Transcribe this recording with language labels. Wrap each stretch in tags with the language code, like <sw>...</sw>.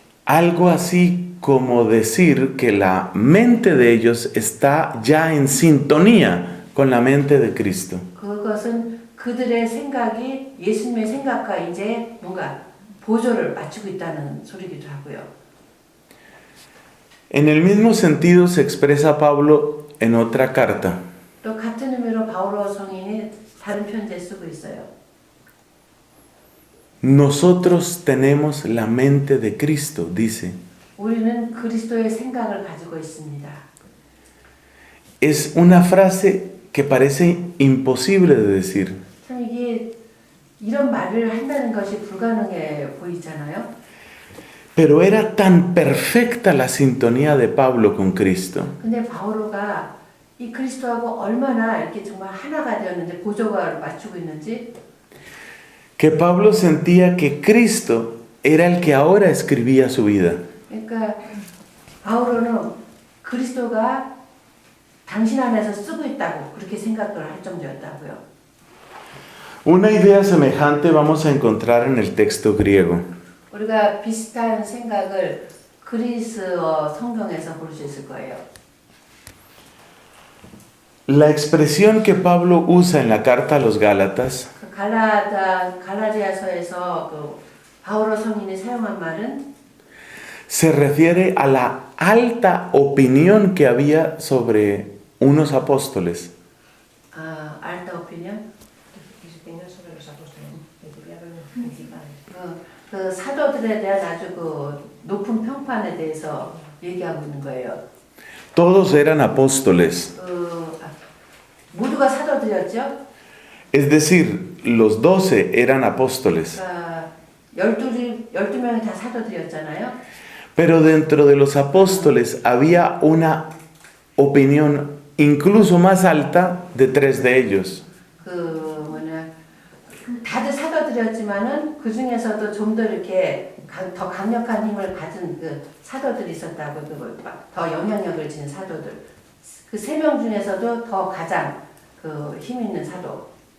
<es>Algo así como decir que la mente de ellos está ya en sintonía con la mente de Cristo.</es> <ko>그것은 그들의 생각이 예수님의 생각과 이제 뭔가 보조를 맞추고 있다는 소리기도 하고요.</ko> <es>En el mismo sentido se expresa Pablo en otra carta.</es> <ko>또 같은 의미로 바오로 성인이 다른 편지에 쓰고 있어요.</ko> <es>Nosotros tenemos la mente de Cristo, dice.</es> <ko>우리는 그리스도의 생각을 가지고 있습니다.</ko> <es>Es una frase que parece imposible de decir.</es> <ko>참 이게 이런 말을 한다는 것이 불가능해 보이잖아요.</ko> <es>Pero era tan perfecta la sintonía de Pablo con Cristo.</es> <ko>근데 바오로가 이 그리스도하고 얼마나 이렇게 정말 하나가 되었는지 보조가 맞추고 있는지</ko> <es>Que Pablo sentía que Cristo era el que ahora escribía su vida.</es> <ko>그러니까 바오로는 그리스도가 당신 안에서 쓰고 있다고 그렇게 생각을 할 정도였다고요.</ko> <es>Una idea semejante vamos a encontrar en el texto griego.</es> <ko>우리가 비슷한 생각을 그리스어 성경에서 볼 수 있을 거예요.</ko> <es>La expresión que Pablo usa en la carta a los Gálatas</es> <ko>그 갈라디아서에서 그 바오로 성인이 사용한 말은</ko> <es>se refiere a la alta opinión que había sobre unos apóstoles. 알타 오피니언?</es> <ko>그 사도들에 대한 아주 그 높은 평판에 대해서 얘기하고 있는 거예요.</ko> <es>Todos eran apóstoles,</es> <ko>모두가 사도들이었죠.</ko> <es>es decir, los 12 eran apóstoles.</es> <ko>12명이 다 사도들이었잖아요.</ko> <es>Pero dentro de los apóstoles había una opinión incluso más alta de 3 de ellos.</es> <ko>다들 사도들이었지만은 그 중에서도 좀 더 이렇게 더 강력한 힘을 가진 그 사도들이 있었다고, 더 영향력을 지닌 사도들. 그 3명 중에서도 더 가장 그 힘 있는 사도.</ko>